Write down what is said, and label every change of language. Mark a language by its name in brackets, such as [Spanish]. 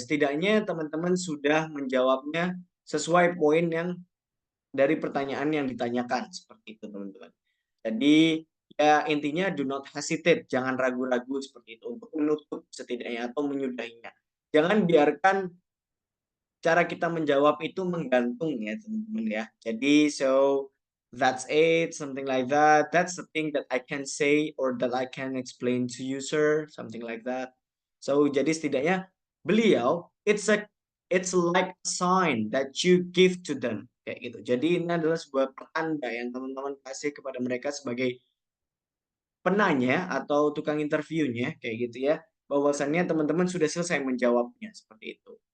[Indonesian] Setidaknya teman-teman sudah menjawabnya sesuai poin yang dari pertanyaan yang ditanyakan, seperti itu teman-teman. Jadi ya intinya [English] do not hesitate, [Indonesian] jangan ragu-ragu seperti itu untuk menutup setidaknya atau menyudahinya. Jangan biarkan cara kita menjawab itu menggantung ya teman-teman ya. [English] Jadi so that's it, something like that. That's the thing that I can say or that I can explain to you, sir, something like that. So [Indonesian] jadi setidaknya beliau [English] it's a it's like a sign that you give to them [Indonesian] kayak gitu. Jadi ini adalah sebuah pertanda yang teman-teman kasih kepada mereka sebagai penanya atau tukang interviewnya kayak gitu ya, bahwasannya teman-teman sudah selesai menjawabnya seperti itu.